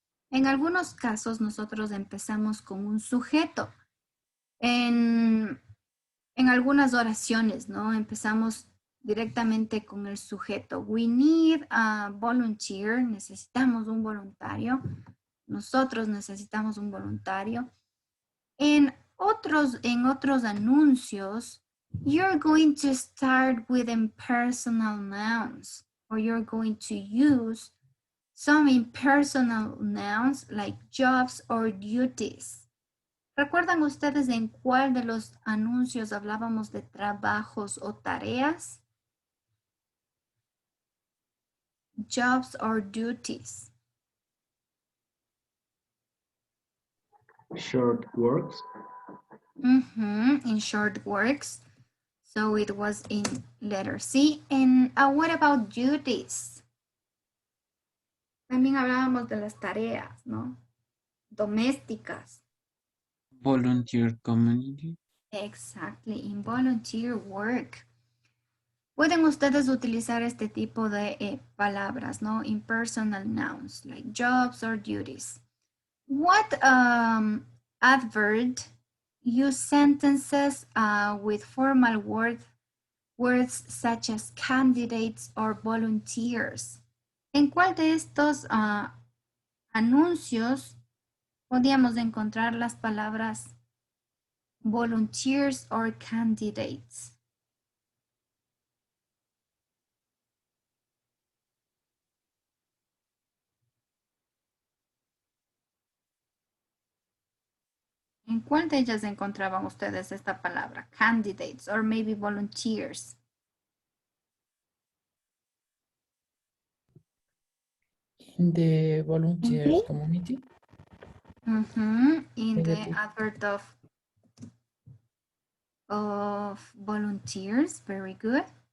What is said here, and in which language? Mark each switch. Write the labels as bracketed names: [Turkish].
[Spanish] En algunos casos nosotros empezamos con un sujeto. En algunas oraciones, ¿no? Empezamos directamente con el sujeto. [English] We need a volunteer. [Spanish] Necesitamos un voluntario. Nosotros necesitamos un voluntario. En otros anuncios, [English] you're going to start with impersonal nouns, or you're going to use some impersonal nouns like jobs or duties. [Spanish] ¿Recuerdan ustedes en cuál de los anuncios hablábamos de trabajos o tareas? [English] Jobs or duties. Short works. In short works. So it was in letter C. And what about duties? [Spanish] También hablábamos de las tareas, ¿no? Domésticas. [English] Volunteer community. Exactly, in volunteer work. [Spanish] pueden ustedes utilizar este tipo de palabras, ¿no? [English] Impersonal nouns, like jobs or duties. What adverb use sentences with formal words such as candidates or volunteers? [Spanish] ¿En cuál de estos anuncios podíamos encontrar las palabras volunteers or candidates? ¿En cuál de ellas encontraban ustedes esta palabra? [English] Candidates or maybe volunteers. In the volunteers community. In the advert of volunteers, very good.